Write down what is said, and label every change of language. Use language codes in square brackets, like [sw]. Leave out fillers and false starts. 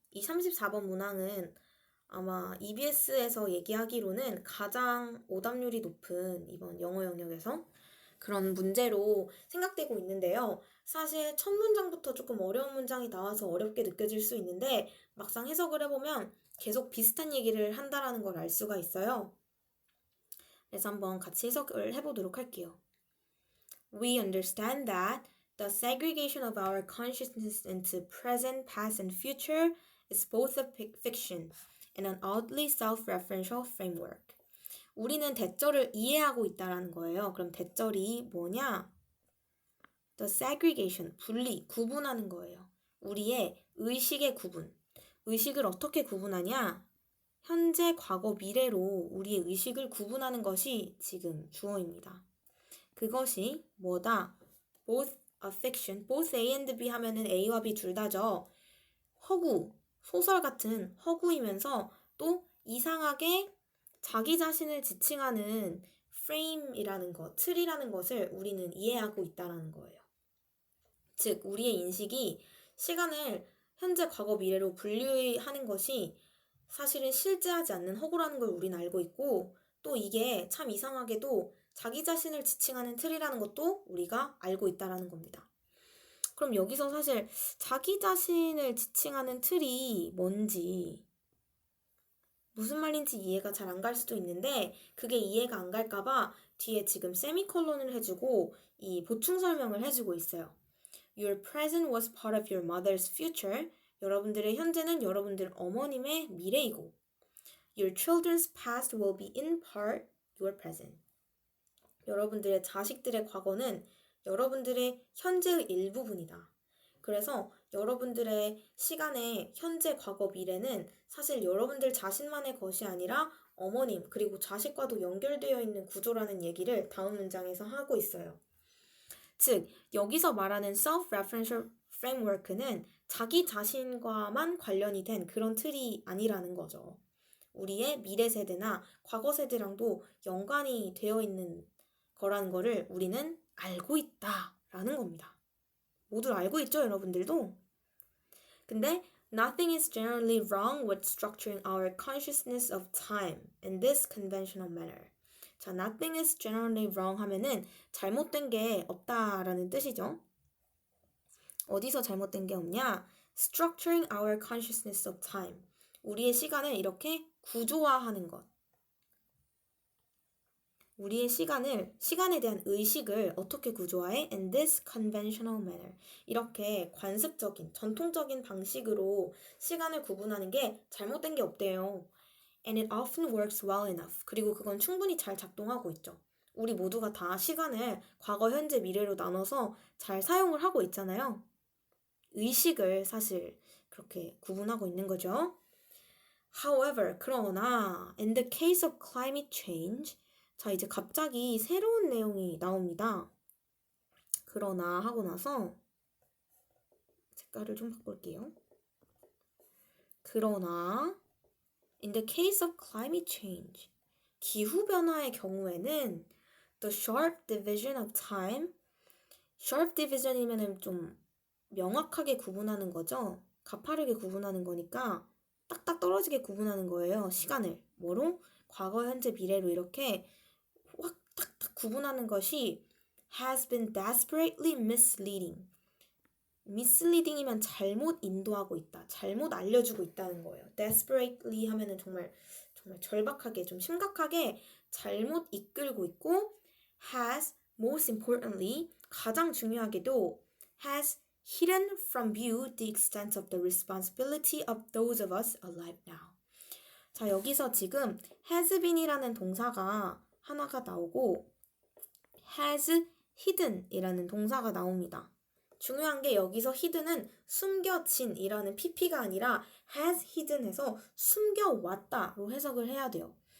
[ko] 이 34번 문항은 아마 EBS에서 얘기하기로는 가장 오답률이 높은 이번 영어 영역에서 그런 문제로 생각되고 있는데요. 사실 첫 문장부터 조금 어려운 문장이 나와서 어렵게 느껴질 수 있는데 막상 해석을 해보면 계속 비슷한 얘기를 한다라는 걸 알 수가 있어요. 그래서 한번 같이 해석을 해보도록 할게요. [en] We understand that the segregation of our consciousness into present, past, and future is both a fiction and an oddly self-referential framework. [ko] 우리는 대절을 이해하고 있다라는 거예요. 그럼 대절이 뭐냐? The segregation, 분리, 구분하는 거예요. 우리의 의식의 구분. 의식을 어떻게 구분하냐? 현재, 과거, 미래로 우리의 의식을 구분하는 것이 지금 주어입니다. 그것이 뭐다? [en] Both a fiction, both A and B [ko] 하면은 A와 B 둘 다죠. 허구, 소설 같은 허구이면서 또 이상하게 자기 자신을 지칭하는 frame이라는 것, 틀이라는 것을 우리는 이해하고 있다는 거예요. 즉, 우리의 인식이 시간을 현재, 과거, 미래로 분류하는 것이 사실은 실제하지 않는 허구라는 걸 우린 알고 있고 또 이게 참 이상하게도 자기 자신을 지칭하는 틀이라는 것도 우리가 알고 있다라는 겁니다. 그럼 여기서 사실 자기 자신을 지칭하는 틀이 뭔지 무슨 말인지 이해가 잘 안 갈 수도 있는데 그게 이해가 안 갈까봐 뒤에 지금 세미콜론을 해주고 이 보충 설명을 해주고 있어요. [en] Your present was part of your mother's future. [ko] 여러분들의 현재는 여러분들 어머님의 미래이고 [en] Your children's past will be in part your present. [ko] 여러분들의 자식들의 과거는 여러분들의 현재의 일부분이다. 그래서 여러분들의 시간의 현재, 과거, 미래는 사실 여러분들 자신만의 것이 아니라 어머님 그리고 자식과도 연결되어 있는 구조라는 얘기를 다음 문장에서 하고 있어요. 즉, 여기서 말하는 self-referential framework는 자기 자신과만 관련이 된 그런 틀이 아니라는 거죠. 우리의 미래 세대나 과거 세대랑도 연관이 되어 있는 거라는 거를 우리는 알고 있다라는 겁니다. 모두 알고 있죠, 여러분들도? [en] 근데 nothing is generally wrong with structuring our consciousness of time in this conventional manner. [ko] 자, [en] nothing is generally wrong [ko] 하면은 잘못된 게 없다라는 뜻이죠. 어디서 잘못된 게 없냐? [en] Structuring our consciousness of time. [ko] 우리의 시간을 이렇게 구조화하는 것. 우리의 시간에 대한 의식을 어떻게 구조화해? [en] In this conventional manner. [ko] 이렇게 관습적인, 전통적인 방식으로 시간을 구분하는 게 잘못된 게 없대요. [en] And it often works well enough. [ko] 그리고 그건 충분히 잘 작동하고 있죠. 우리 모두가 다 시간을 과거, 현재, 미래로 나눠서 잘 사용을 하고 있잖아요. 의식을 사실 그렇게 구분하고 있는 거죠. However, 그러나 [en] in the case of climate change, [ko] 자, 이제 갑자기 새로운 내용이 나옵니다. 그러나 하고 나서 색깔을 좀 바꿀게요. 그러나 [en] in the case of climate change, [ko] 기후변화의 경우에는 [en] the sharp division of time, [ko] sharp division이면 좀 명확하게 구분하는 거죠. 가파르게 구분하는 거니까 딱딱 떨어지게 구분하는 거예요. 시간을. 뭐로? 과거, 현재, 미래로 이렇게 확 탁탁 구분하는 것이 [en] has been desperately misleading. [ko] misleading이면 잘못 인도하고 있다. 잘못 알려주고 있다는 거예요. [en] desperately [ko] 하면은 정말 절박하게, 좀 심각하게 잘못 이끌고 있고 [en] has, most importantly, [ko] 가장 중요하게도 [en] has hidden from view the extent of the responsibility of those of us alive now. [ko] 자, 여기서 지금 has been이라는 동사가 하나가 나오고 has hidden이라는 동사가 나옵니다. 중요한 게 여기서 hidden은 숨겨진이라는 pp가 아니라 has hidden해서 숨겨왔다로 해석을 해야 돼요.